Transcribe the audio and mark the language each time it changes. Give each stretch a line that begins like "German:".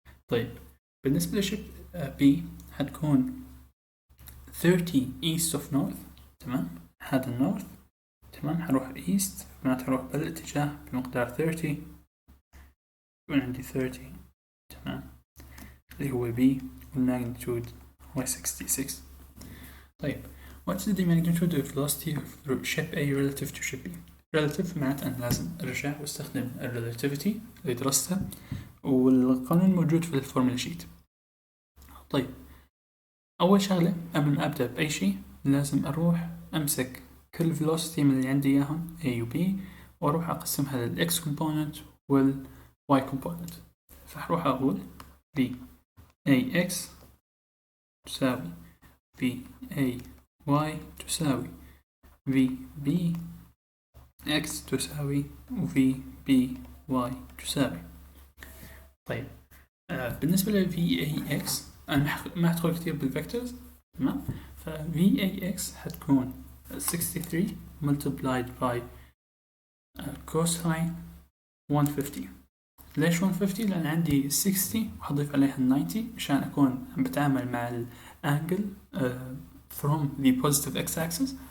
Arabic: طيب بالنسبة لشيب B هتكون
English: 30 east of north.
Arabic: تمام. هذا النورث. تمام. هروح east معناته هروح بالاتجاه بمقدار 30 يكون عندي 30. تمام. اللي هو B والماجنتيود هو 66. طيب
English: what's the magnitude of velocity of ship A relative to ship B؟
Arabic: relative معناته أن لازم أرجع واستخدم relativity اللي درستها والقانون موجود في الفورمولا شيت. طيب أول شغلة قبل ما أبدأ بأي شيء لازم أروح أمسك كل velocity من اللي عندي إياهم A و B وأروح أقسمها لل X component وال Y component. فأروح أقول B AX تساوي V AY تساوي V BX تساوي V BY تساوي. طيب بالنسبة ل VAX أنا ما هدخل كتير بالفيكتورز. تمام. ف VAX هتكون 63
English: multiplied by cosine 150.
Arabic: ليش 150؟ لأن عندي 60 وحضيف عليها 90 مشان أكون عم بتعامل مع الانجل
English: from the positive x-axis.